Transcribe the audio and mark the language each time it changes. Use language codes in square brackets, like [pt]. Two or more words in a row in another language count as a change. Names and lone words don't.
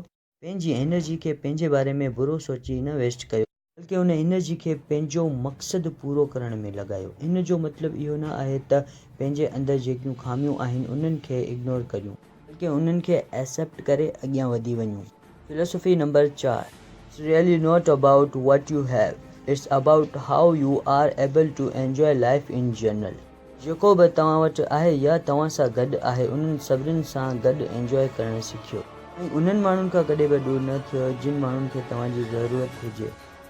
[sd] पंहिंजी एनर्जी खे पंहिंजे बारे में बुरो सोची न वेस्ट कयो, बल्कि उन एनर्जी खे पंहिंजो मक़सदु पूरो करण में लॻायो। इन जो मतिलबु इहो न आहे त पंहिंजे अंदरि जेकियूं ख़ामियूं आहिनि उन्हनि खे इग्नोर करियूं, बल्कि उन्हनि खे एक्सेप्ट करे अॻियां वधी वञूं। [en] Philosophy number 4. It's really not about what you have, it's about how you are able to enjoy life in general. [sd] जेको बि तव्हां वटि आहे या तव्हां सां गॾु आहे उन्हनि सभिनीनि सां गॾु एंजॉय करणु सिखियो ऐं उन्हनि माण्हुनि खां कॾहिं बि दूर न थियो जिन माण्हुनि खे तव्हांजी ज़रूरत हुजे।